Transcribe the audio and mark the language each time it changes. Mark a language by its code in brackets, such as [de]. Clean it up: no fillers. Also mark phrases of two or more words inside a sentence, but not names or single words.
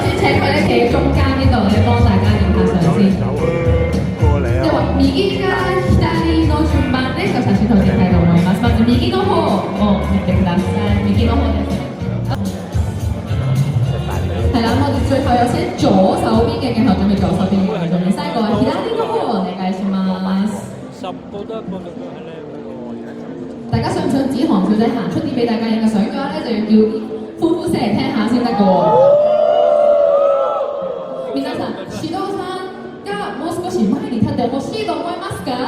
[yue] 請佢咧企喺中間呢度咧，幫大家影下相先。 [ja] では右から左の順番で写真撮っていきたいと思います。まず右の方を見てください。右の方です。 [yue] 係啦，我哋最後有請左手邊嘅鏡頭準備，左手邊嘅鏡頭準備。最後係 [ja] 左の方お願いします。 [yue] 大家想唔想子航小姐行出啲俾大家影個相嘅話咧，就要叫啲歡呼聲嚟聽下先得嘅喎。 [ja] 皆さん、指導さんがもう少し前に立ってほしいと思いますか？